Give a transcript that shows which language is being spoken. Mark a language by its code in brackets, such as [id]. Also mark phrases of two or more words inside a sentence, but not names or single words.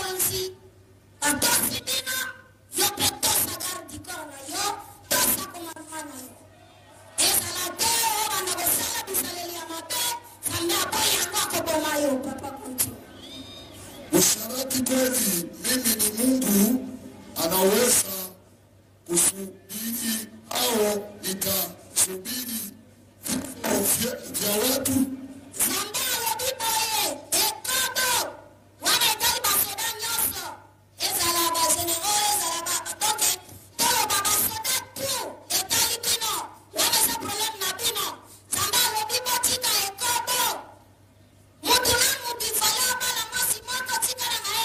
[ln] basi batosi bino yo mpe tosa [fr] garde corps [ln] na yo tosa commandement na yo ezala te oyo banda kosala bisaleli ya mabe Nzambe aboyi yango akoboma yo papa konti [sw] usharati kweli mimi ni Mungu anaweza kusubiri au nikasubiri vya watu [ln] Nzambe alobi boye ekobo wana etali basoda nyonso ezala bagenero ezala donc toloba basoda tu etali bino wana eza problème na bino Nzambe alobi botika ekobo mutu na mutu ifale abala mwasi moko tikala na ye